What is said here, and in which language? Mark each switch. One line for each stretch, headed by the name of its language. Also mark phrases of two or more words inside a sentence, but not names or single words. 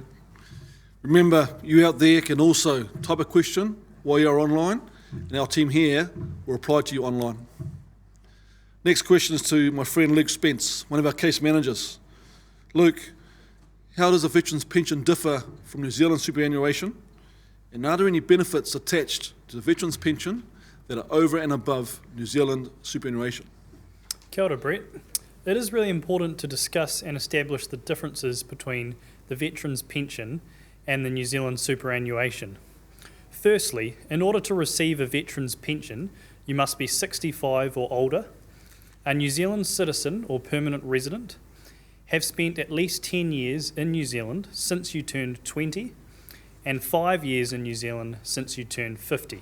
English: Remember, you out there can also type a question while you're online, and our team here will reply to you online. Next question is to my friend Luke Spence, one of our case managers. Luke, how does a veteran's pension differ from New Zealand superannuation? And are there any benefits attached to the veteran's pension that are over and above New Zealand superannuation?
Māori: Kia ora, Brett.
English: It is really important to discuss and establish the differences between the veteran's pension and the New Zealand superannuation. Firstly, in order to receive a veteran's pension, you must be 65 or older, a New Zealand citizen or permanent resident, have spent at least 10 years in New Zealand since you turned 20, and 5 years in New Zealand since you turned 50.